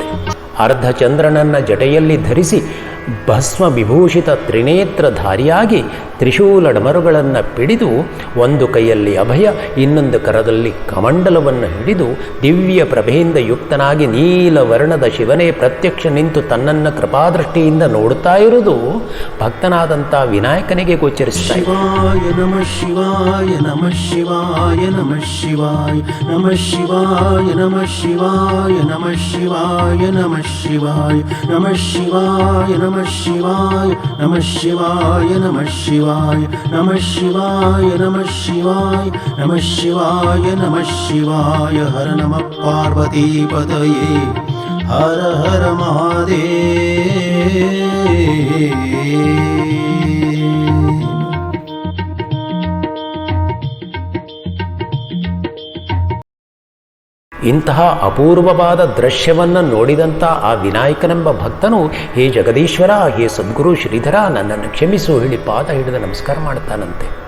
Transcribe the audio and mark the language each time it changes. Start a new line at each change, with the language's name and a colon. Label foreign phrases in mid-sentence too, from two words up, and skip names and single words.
Kannada: ಅರ್ಧಚಂದ್ರನನ್ನ ಜಟೆಯಲ್ಲಿ ಧರಿಸಿ ಭಸ್ಮ ವಿಭೂಷಿತ ತ್ರಿನೇತ್ರಧಾರಿಯಾಗಿ ತ್ರಿಶೂಲ ಡಮರುಗಳನ್ನು ಪಿಡಿದು ಒಂದು ಕೈಯಲ್ಲಿ ಅಭಯ ಇನ್ನೊಂದು ಕರದಲ್ಲಿ ಕಮಂಡಲವನ್ನು ಹಿಡಿದು ದಿವ್ಯ ಪ್ರಭೆಯಿಂದ ಯುಕ್ತನಾಗಿ ನೀಲವರ್ಣದ ಶಿವನೇ ಪ್ರತ್ಯಕ್ಷ ನಿಂತು ತನ್ನನ್ನು ಕೃಪಾದೃಷ್ಟಿಯಿಂದ ನೋಡುತ್ತಾ ಇರುವುದು ಭಕ್ತನಾದಂಥ ವಿನಾಯಕನಿಗೆ ಗೋಚರಿಸಿದ.
Sanskrit: ಶಿವಾಯ ನಮಃ ಶಿವಾಯ ನಮಃ ಶಿವಾಯ ನಮಃ ಶಿವಾಯ ನಮಃ ಶಿವಾಯ ನಮಃ ಶಿವಾಯ ನಮಃ ಶಿವಾಯ ನಮಃ ಶಿವಾಯ ನಮಃ ಶಿವಾಯ ನಮಃ ಶಿವಾಯ ನಮಃ ಶಿವಾಯ ನಮಃ ಶಿವಾಯ ನಮಃ ಶಿವಾಯ ನಮಃ ಶಿವಾಯ ನಮಃ ಶಿವಾಯ ನಮಃ ಶಿವಾಯ. ಹರ ನಮಃ ಪಾರ್ವತೀಪತಯೇ ಹರ ಹರ ಮಹಾದೇವ.
Kannada: ಇಂತಹ ಅಪೂರ್ವವಾದ ದೃಶ್ಯವನ್ನು ನೋಡಿದಂಥ ಆ ವಿನಾಯಕನೆಂಬ ಭಕ್ತನು, ಹೇ ಜಗದೀಶ್ವರ, ಹೇ ಸದ್ಗುರು ಶ್ರೀಧರ, ನನ್ನನ್ನು ಕ್ಷಮಿಸು ಹೇಳಿ ಪಾದ ಹಿಡಿದು ನಮಸ್ಕಾರ ಮಾಡ್ತಾನಂತೆ.